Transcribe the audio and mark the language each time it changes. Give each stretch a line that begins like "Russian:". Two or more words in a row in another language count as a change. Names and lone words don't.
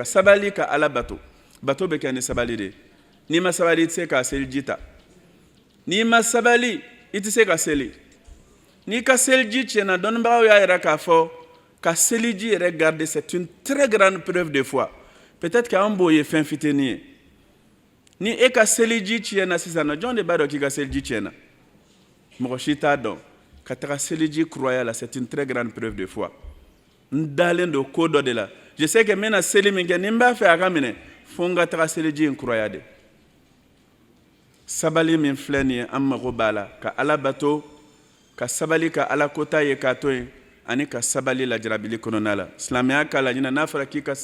Bambara: sabali ka Ala bato bato bɛ kɛ ni sabali de n'i ma sabali i tɛ se ka seliji ta n'i ma sabali i tɛ se ka seli n'i ka seliji tiɲɛna dɔnnibagaw y'a yira k'a fɔ ka seliji yɛrɛ garder
French: c'est une très grande preuve de foi
Bambara: peut-être qu'an b'o ye fɛn fitinin ye ni e ka seliji tiɲɛna sisan jɔn de b'a dɔn k'i ka seliji tiɲɛna mɔgɔ si t'a dɔn ka taga seliji kuraya la
French: c'est une très grande preuve de foi
Bambara: n dalen don ko dɔ de la
French: je sais que
Bambara: n bɛna seli min kɛ ni n b'a fɛ a ka minɛ fo n ka taga seliji in kuraya de sabali min filɛ nin ye an mago b'a la ka Ala bato ka sabali ka Ala kota ye k'a to yen ani ka sabali lajarabili kɔnɔna la silamɛya k'a la ɲinɛ n'a fɔra k'i ka